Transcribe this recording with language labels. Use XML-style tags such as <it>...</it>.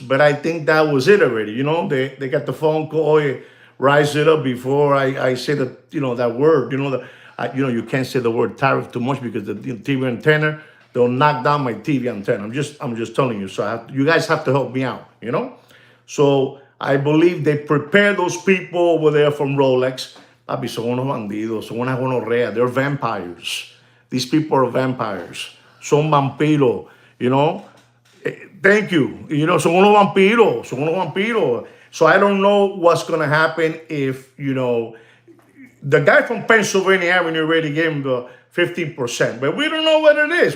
<en>But I think that was it already, They got the phone call, rise it up before I say that, that word, you can't say the word tariff too much because the TV antenna, they'll knock down my TV antenna. I'm just telling you. So you guys have to help me out, So I believe they prepared those people over there from Rolex.</en> <es>Papi, son unos bandidos, son una gonorrea.</es> <en>They're vampires. These people are vampires.</en> <es>Son vampiros,</es> <en>Thank you.</en> <es>Son unos vampiros.</es> <en>So I don't know what's going to happen if, the guy from Pennsylvania Avenue already gave him the 15%, but we don't know what it is.</en>